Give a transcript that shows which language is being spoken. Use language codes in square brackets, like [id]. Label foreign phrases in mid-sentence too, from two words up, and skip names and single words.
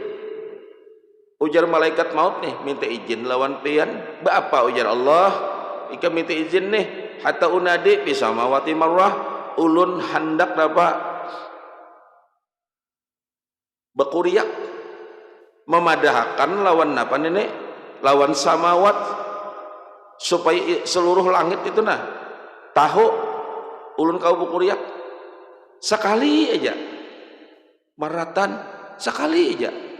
[bjn] Ujar malaikat maut nih, minta izin lawan pian. Apa ujar Allah? Ika minta izin nih, [ar] حتى أنادي في السماوات مرة, [bjn] ulun hendak dapat berkuriak memadahkan lawan apa nenek, lawan samawat, supaya seluruh langit itu nah tahu ulun kau berkuriak sekali aja, maratan sekali aja.